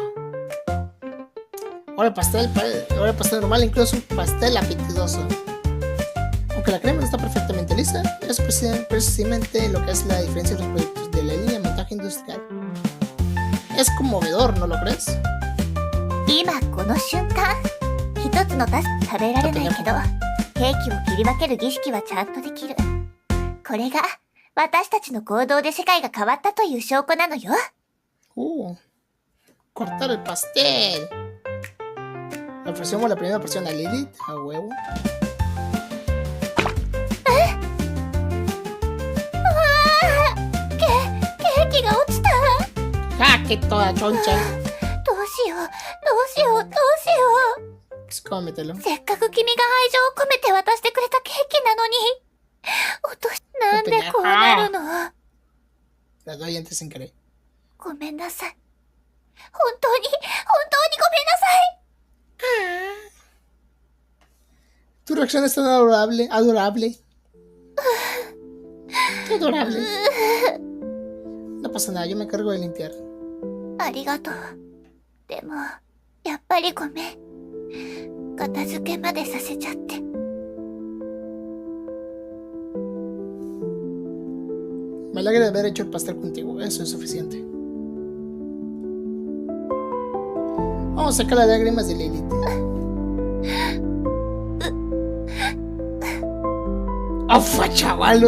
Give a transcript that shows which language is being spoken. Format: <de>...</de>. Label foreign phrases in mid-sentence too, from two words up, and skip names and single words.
<es>Ahora el pastel normal, incluso un pastel apetitoso. Aunque la crema no está perfectamente lisa, es precisamente lo que hace la diferencia de los productos de la línea de montaje industrial. Es conmovedor, ¿no lo crees?</es> <ja>今この瞬間、一つのタスク食べられないけど、ケーキを切り分ける儀式はちゃんとできる。これが私たちの行動で世界が変わったという証拠なのよ。</ja> <es>Cortar el pastel. Le ofrecemos la primera porción a Lilith, a huevo. ¡Ah! ¡Que toda choncha!</es> <ja>どうしよう、どうしよう、どうしよう。</ja> <es>Cómetelo.</es> <ja>せっかく君が愛情を込めて渡してくれたケーキなのに。なんでこうなるの？</ja> <es>La doy antes sin querer.</es> <ja>ごめんなさい。本当にごめんなさい。</ja> <es>Tu reacción es tan adorable. Adorable. No pasa nada, yo me encargo de limpiar.</es> <ja>ありがとう。でも、やっぱりごめん。片付けまでさせちゃって。</ja> <es>Me alegra de haber hecho el pastel contigo, eso es suficiente. Vamos a sacar las lágrimas de Lilith. ¡Afa, chavalos!</es>